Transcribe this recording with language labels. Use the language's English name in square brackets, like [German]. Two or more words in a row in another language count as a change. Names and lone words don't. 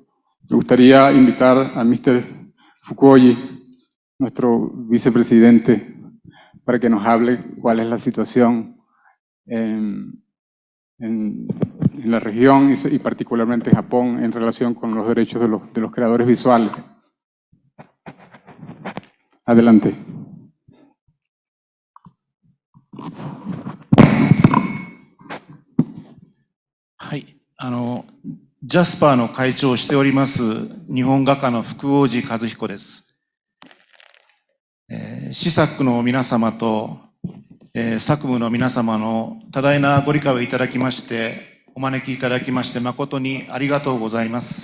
[Spanish] Me gustaría invitar a Mr. Fukuoji, nuestro vicepresidente, para que nos hable cuál es la situación en la región y particularmente en Japón en relación con los derechos de los creadores visuales. Adelante. [Japanese] ジャスパーの会長をしております日本画家の福王寺和彦です。Cisacの皆様とSACMの皆様の多大なご理解をいただきましてお招きいただきまして誠にありがとうございます。